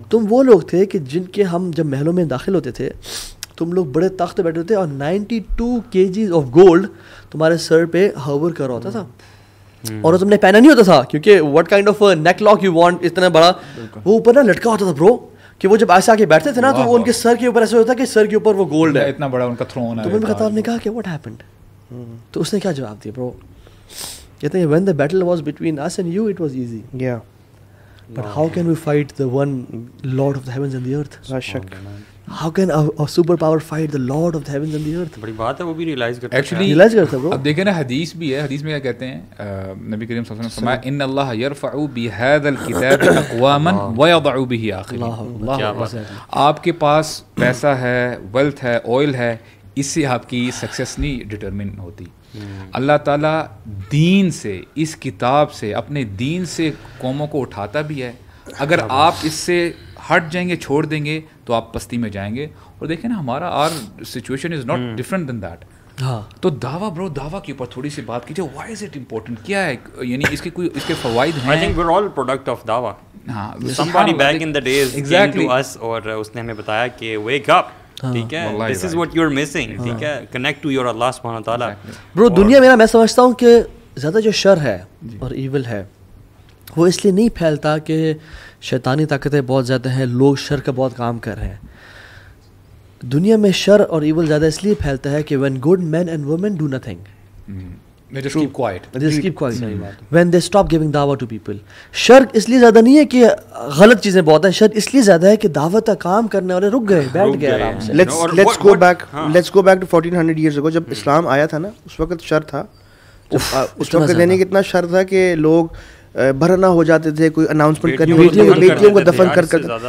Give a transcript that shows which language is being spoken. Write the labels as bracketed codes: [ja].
[ur] تم وہ لوگ تھے کہ جن کے ہم جب محلوں میں داخل ہوتے تھے تم لوگ بڑے تخت بیٹھے ہوتے اور [en] 92 kgs of gold [ur] تمہارے سر پہ ہوور کر رہا ہوتا تھا, اور تم نے پہنا نہیں ہوتا تھا کیونکہ [en] what kind of neck lock you want, [ur] اتنا بڑا وہ اوپر نا لٹکا ہوتا تھا برو, کہ وہ جب ایسے آ کے بیٹھتے تھے نا تو وہ ان کے سر کے اوپر ایسے ہوتا کہ سر کے اوپر وہ گولڈ ہے, اتنا بڑا ان کا تھرون ہے. تو عمر خطاب نے کہا کہ [en] what happened, [ur] تو اس نے کیا جواب دیا برو, کہتے ہیں [en] when the battle was between us and you it was easy, yeah, but how can we fight the one Lord of the heavens and the earth? [ur] شک. [en] How can a super power fight the Lord of the heavens and the earth? [ur] بڑی بات ہے, وہ بھی realise کرتا ہے. [en] actually [ur] realise کرتا برو. اب دیکھیں نا حدیث بھی ہے, حدیث میں کیا کہتے ہیں نبی کریم صلی اللہ علیہ وسلم نے فرمایا [ar] ان اللہ یرفع بهذا الكتاب اقواما ويضع به آخرین. [ur] آپ کے پاس پیسہ ہے, ویلتھ ہے, آئل ہے, اس سے آپ کی سکسیس نہیں ڈٹرمن ہوتی. اللہ تعالیٰ دین سے, اس کتاب سے, اپنے دین سے قوموں کو اٹھاتا بھی ہے. اگر آپ اس سے ہٹ جائیں گے, چھوڑ دیں گے, تو آپ پستی میں جائیں گے. اور دیکھیں نا ہمارا [en] Our situation is not different than that. [ur] ہاں, تو دعویٰ برو, دعویٰ کے اوپر تھوڑی سی بات کیجیے. [en] why is it important, [ur] کیا ہے, یعنی اس کے کوئی اس کے فوائد ہیں؟ [en] I think we're all product of dawah. [ur] ہاں, [en] Somebody back in the days came to us [ur] اور اس نے ہمیں بتایا کہ [en] wake up, [ur] ٹھیک ہے, [en] this is what you're missing, ٹھیک ہے, connect to your Allah subhanahu wa ta'ala. [ur] برو دنیا میں سمجھتا ہوں کہ زیادہ جو شر ہے اور ایول ہے وہ اس لیے نہیں پھیلتا کہ شیطانی طاقتیں بہت زیادہ ہیں, لوگ شر کا بہت کام کر رہے ہیں. دنیا میں شر اور ایول زیادہ اس لیے پھیلتا ہے کہ [en] when good men and women do nothing, they just keep quiet. they just keep quiet, when they stop giving da'wah to people. [ur] شر اس لیے زیادہ نہیں ہے کہ غلط چیزیں بہت ہیں, شر اس لیے زیادہ ہے کہ دعوت کا کام کرنے والے رک گئے, بیٹھ گئے آرام سے. [en] let's go back to 1400 years ago, [ur] جب اسلام آیا تھا نا اس وقت شر تھا. اس وقت یعنی کتنا شر تھا کہ لوگ بھرنا ہو جاتے تھے, کوئی اناؤنسمنٹ کرنی ہوتی تھی, بیٹیوں کو دفن کر کر.